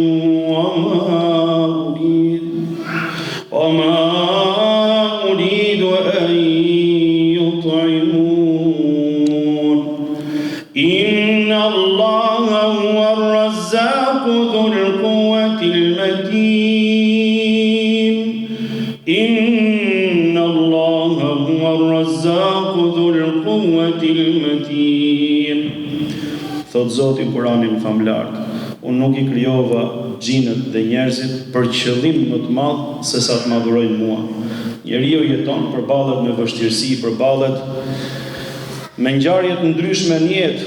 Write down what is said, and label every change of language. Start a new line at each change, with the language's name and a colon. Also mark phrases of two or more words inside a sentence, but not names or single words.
Arabic: وما أريد أن يطعمون إن الله هو الرزاق ذو القوة المتين إن الله هو الرزاق ذو القوة المتين.
Albanian: Thot Zoti Kur'anin famlar, unë nuk i krijova gjinët dhe njerëzit për qëllim më të madh se sa të madhurojnë mua. Njeriu jeton, përballet me vështirësi, përballet me ngjarje të ndryshme në jetë.